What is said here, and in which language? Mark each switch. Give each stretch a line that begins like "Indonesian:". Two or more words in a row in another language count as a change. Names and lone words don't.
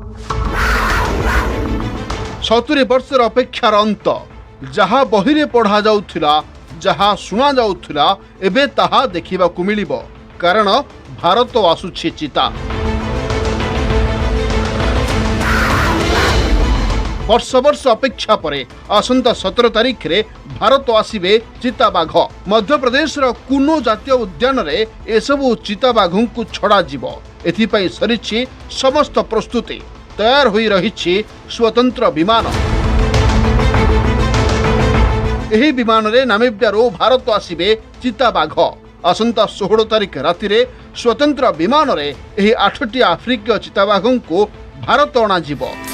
Odia: 70 ବର୍ଷ ଅପେକ୍ଷାର ଅନ୍ତ ଯାହା ବହି ରେ ପଢ଼ା ଯାଉଥିଲା ଯାହା ଶୁଣା ଯାଉଥିଲା ଏବେ ତାହା ଦେଖିବାକୁ ମିଳିବ। କାରଣ ଭାରତ ଆସୁଛି ଚିତା। ବର୍ଷ ବର୍ଷ ଅପେକ୍ଷା ପରେ ଆସନ୍ତା 17 ତାରିଖ ରେ ଭାରତ ଆସିବେ ଚିତାବାଘ। ମଧ୍ୟ ପ୍ରଦେଶ କୁନୋ ଜାତୀୟ ଉଦ୍ୟାନ ରେ ଏସବୁ ଚିତାବାଘଙ୍କୁ ଛଡ଼ା ଯିବ। ଏଥିପାଇଁ ସରିଛି ସମସ୍ତ ପ୍ରସ୍ତୁତି। ତିଆରି ହୋଇ ରହିଛି ସ୍ୱତନ୍ତ୍ର ବିମାନ। ଏହି ବିମାନ ରେ ନାମିବିଆରୁ ଭାରତ ଆସିବେ ଚିତାବାଘ। ଆସନ୍ତା 16 ତାରିଖ ରାତି ରେ ସ୍ୱତନ୍ତ୍ର ବିମାନ ରେ ଏହି 8ଟି ଆଫ୍ରିକୀୟ ଚିତାବାଘଙ୍କୁ ଭାରତ ଅଣା ଯିବ।